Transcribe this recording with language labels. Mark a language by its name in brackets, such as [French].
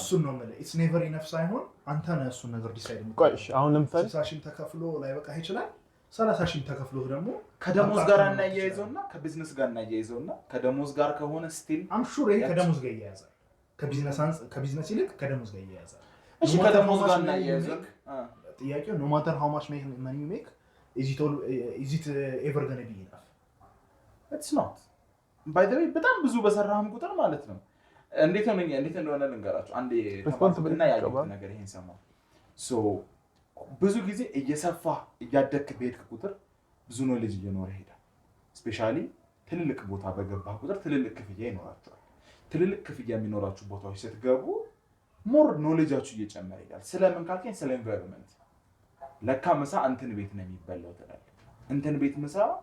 [Amharic] እሱን ነው ማለት [English] ኢትስ ኔቨር ኢነፍ [Amharic] ሳይሆን አንተ ነህ እሱን ነገር ዲሳይድ ቆይሽ አሁን ለምሳሌ 60 ሺህ ተከፍሎ ላይበቃ ይችላል። 30 ሺህ ተከፍሎ ደግሞ ከደሞዝ ጋር እናያይዘውና ከቢዝነስ ጋር እናያይዘውና ከደሞዝ ጋር ከሆነ ስቲል አም ሹር ይሄ ከደሞዝ ጋር ይያያዛል። ከቢዝነስ ይልቅ ከደሞዝ ጋር ይያያዛል። እሺ ከደሞዝ ጋር እናያይዘው [English] ጥያቄው no matter how much money you make is it ever going to be enough? It's not. by the way [Amharic] በጣም ብዙ በሰራህም ቁጥር ማለት ነው እንዴት እንደሆነ ልንገራችሁ። አንዴ ተፋጥና ያየሁት ነገር ይሄን ሰማሁ። ብዙ ጊዜ እየሰፋ እያደግክ በሄድክ ቁጥር ብዙ ኖሌጅ እየኖረ ይሄዳል። ስፔሻሊ ትልልቅ ቦታ በገባህ ቁጥር ትልልቅ ክፍያ ይኖራችኋል። ትልልቅ ክፍያ የሚኖራችሁ ቦታዎች ስትገቡ ሞር ኖሌጃችሁ እየጨመረ ይሄዳል። ስለምን ካልከኝ ስለ ኤንቫይሮንመንት ለካ ምሳ እንትን ቤት ነው የሚበላው ትላለህ። እንትን ቤት ምሳ